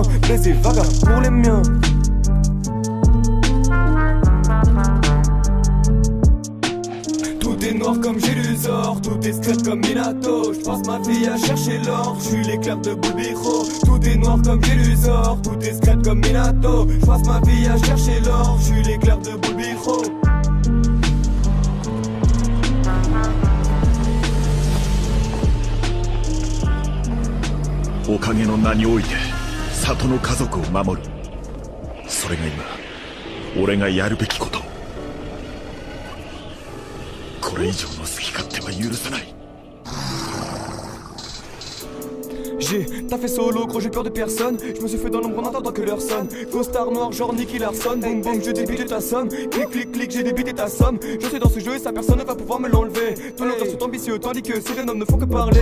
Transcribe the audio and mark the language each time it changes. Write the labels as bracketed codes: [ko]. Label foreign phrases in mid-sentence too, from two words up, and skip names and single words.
[fr] Baiser vaga pour les miens. Tout est noir noir comme Gélusor, tout est secret comme Minato. J'passe ma vie à chercher l'or, j'suis l'éclair de Bulbiro. Tout est noir comme Gélusor, tout est secret comme Minato. J'passe ma vie à chercher l'or, j'suis l'éclair de Bulbiro. [ja] おかげの名において里の家族を守る。それが今俺がやるべきこと。これ以上の好き勝手は許さない。 [fr] J'ai taffé solo, gros j'ai peur de personne. Je me suis fait dans l'ombre en attendant que l'heure sonne. Costard noir genre Nicky Larson. Boum boum je débite ta somme. Clic clic clic j'ai débité ta somme. Je suis dans ce jeu et sa personne ne va pouvoir me l'enlever. Tout le reste est ambitieux tandis que ces jeunes hommes ne font que parler.